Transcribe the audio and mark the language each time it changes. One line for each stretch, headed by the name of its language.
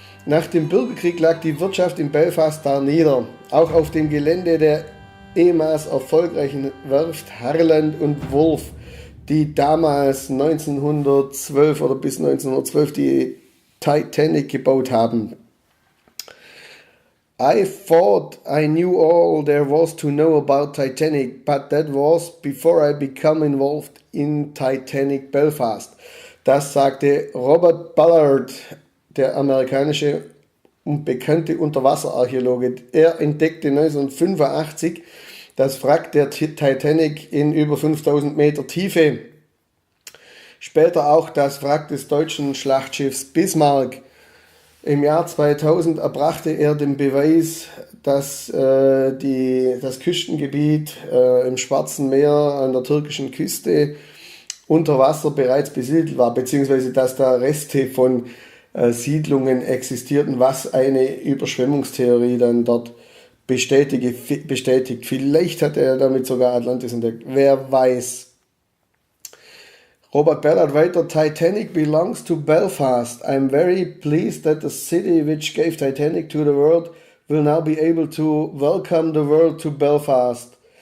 German: Nach dem Bürgerkrieg lag die Wirtschaft in Belfast da nieder. Auch auf dem Gelände der ehemals erfolgreichen Werft Harland und Wolff, die damals 1912 oder bis 1912 die Titanic gebaut haben.
English: I thought I knew all there was to know about Titanic, but that was before I became involved in Titanic Belfast.
German: Das sagte Robert Ballard, der amerikanische und bekannte Unterwasserarchäologe. Er entdeckte 1985 das Wrack der Titanic in über 5000 Meter Tiefe. Später auch das Wrack des deutschen Schlachtschiffs Bismarck. Im Jahr 2000 erbrachte er den Beweis, dass das Küstengebiet im Schwarzen Meer an der türkischen Küste unter Wasser bereits besiedelt war, beziehungsweise dass da Reste von Siedlungen existierten, was eine Überschwemmungstheorie dann dort bestätigt. Vielleicht hat er damit sogar Atlantis entdeckt, wer weiß.
English: Robert Ballard
German: weiter,
English: Titanic belongs to Belfast. I'm very pleased that the city which gave Titanic to the world will now be able to welcome the world to Belfast.